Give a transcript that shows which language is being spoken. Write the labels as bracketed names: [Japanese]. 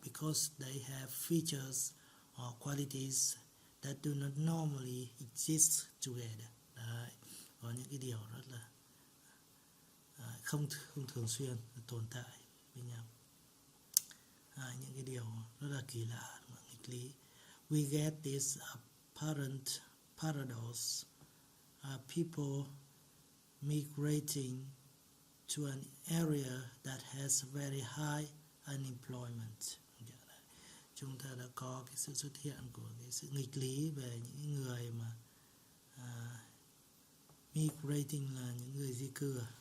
[English] Because they have features or qualities that do not normally exist together. [Vietnamese] Đấy, có những cái điều rất là không thường xuyên tồn tại với nhau. Những cái điều rất là kỳ lạ, nghịch lý. [English] We get this apparent paradox. People migrating to an area that has very high unemployment. [Vietnamese] Chúng ta đã có cái sự xuất hiện của cái sự nghịch lý về những người mà migrating là những người di cư.